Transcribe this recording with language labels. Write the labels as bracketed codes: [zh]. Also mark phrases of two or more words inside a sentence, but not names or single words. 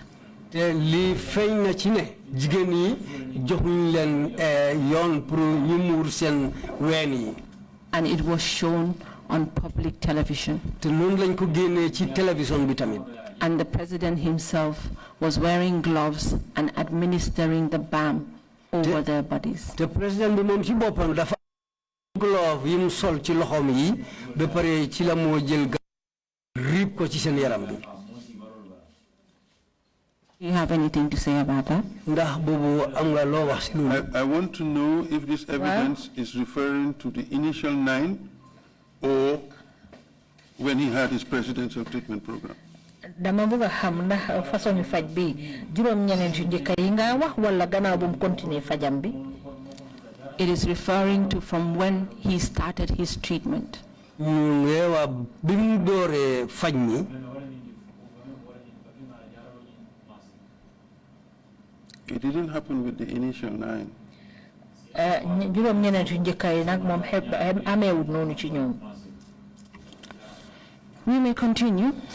[en] And it was shown on public television. And the president himself was wearing gloves and administering the balm over their bodies. The president glove [wo] yim sol ci loxom yi be paré ci la mo jël rip ko ci sen yaram bi. [en] You have anything to say about that? [wo] Ndax bobu am nga lo wax ci lu. [en] I want to know if this evidence is referring to the initial 9 or when he had his presidential treatment program. [wo] Dama bëgg xam ndax façon faj bi juroom ñeneen ci njëkk yi nga wax wala gannaaw bu mu continuer fajam bi. [en] It is referring to from when he started his treatment. It didn't happen with the initial 9. We may continue.